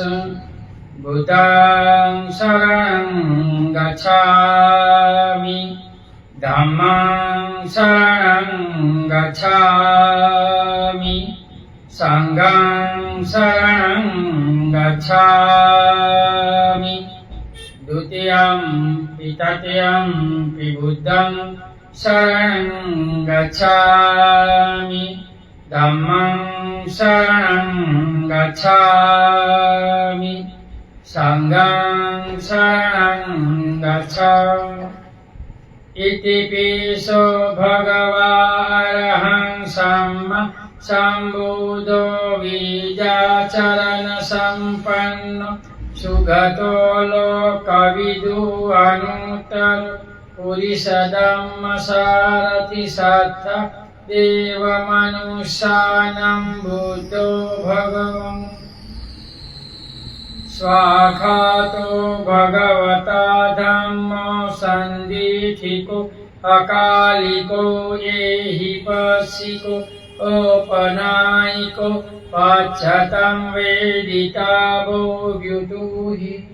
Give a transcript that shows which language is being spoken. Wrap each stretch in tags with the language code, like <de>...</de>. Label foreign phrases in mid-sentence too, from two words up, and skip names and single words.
<pi>बुद्धं शरणं गच्छामि, धम्मं शरणं गच्छामि, संघं शरणं गच्छामि। द्वितीयं तृतीयं बुद्धं शरणं गच्छामि, धम्मं शरणं गच्छामि, संघं शरणं गच्छामि। इतिपिसो भगवारहं सम्मा सम्बुद्धो विद्याचरणसम्पन्नो सुगतो लोकविदु अनुत्तरो पुरुषधम्मसारथि सत्ता देवमनुष्याणां बुद्धो भगवान्। स्वाखातो भगवता धम्मो सन्दिठिको अकालिको एहि पशिको औपनायिको पाच्छतं वेदिता वो व्युदुहि।</pi>